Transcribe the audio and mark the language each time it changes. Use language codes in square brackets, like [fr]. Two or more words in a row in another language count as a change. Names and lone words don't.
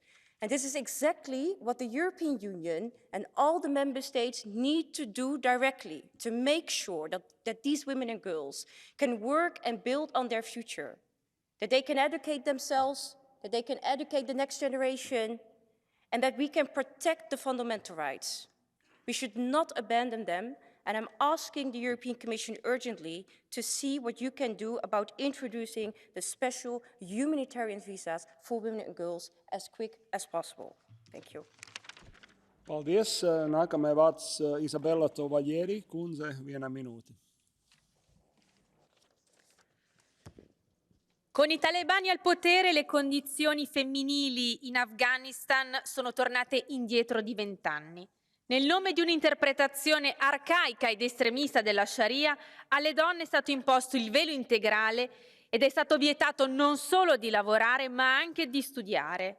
[en] And this is exactly what the European Union and all the member states need to do directly to make sure that these women and girls can work and build on their future, that they can educate themselves, that they can educate the next generation, and that we can protect the fundamental rights. We should not abandon them, and I'm asking the European Commission urgently to see what you can do about introducing the special humanitarian visas for women and girls as quick as possible. Thank you. [lv] Paldies. Nākamais vārds Isabella Tovaglieri kundze 1 minūte. [it] Con i talebani al potere le condizioni femminili in Afghanistan sono tornate indietro di 20 anni. Nel nome di un'interpretazione arcaica ed estremista della Sharia, alle donne è stato imposto il velo integrale ed è stato vietato non solo di lavorare ma anche di studiare.